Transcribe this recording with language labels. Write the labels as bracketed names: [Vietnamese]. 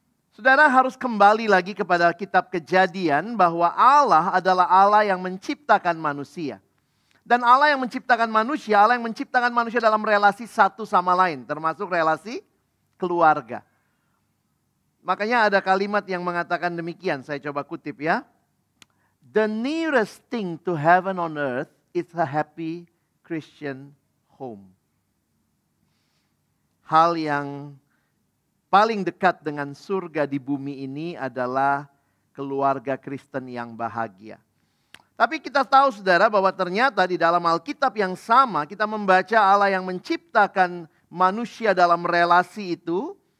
[Indonesian] Saudara harus kembali lagi kepada kitab Kejadian bahwa Allah adalah Allah yang menciptakan manusia. Dan Allah yang menciptakan manusia dalam relasi satu sama lain, termasuk relasi keluarga. Makanya ada kalimat yang mengatakan demikian, saya coba kutip ya. [English] The nearest thing to heaven on earth is a happy Christian home. [Indonesian] Hal yang paling dekat dengan surga di bumi ini adalah keluarga Kristen yang bahagia. Tapi kita tahu saudara bahwa ternyata di dalam Alkitab yang sama kita membaca Allah yang menciptakan manusia dalam relasi itu.